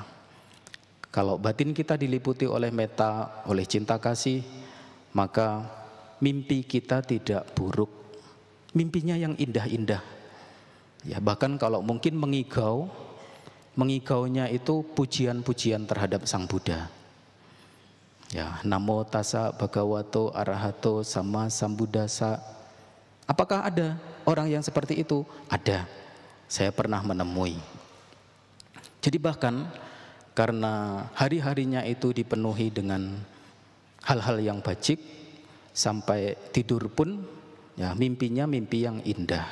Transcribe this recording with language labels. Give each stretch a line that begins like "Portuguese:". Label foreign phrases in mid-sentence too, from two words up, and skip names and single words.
Indonesian: Kalau batin kita diliputi oleh meta, oleh cinta kasih, maka mimpi kita tidak buruk. Mimpinya yang indah-indah. Ya, bahkan kalau mungkin mengigaunya itu pujian-pujian terhadap Sang Buddha. Ya,
Pali: Namo tassa bhagavato arahato sama sambuddhassa.
Indonesian: Apakah ada orang yang seperti itu? Ada. Saya pernah menemui. Jadi bahkan karena hari-harinya itu dipenuhi dengan hal-hal yang bajik, sampai tidur pun ya mimpinya mimpi yang indah.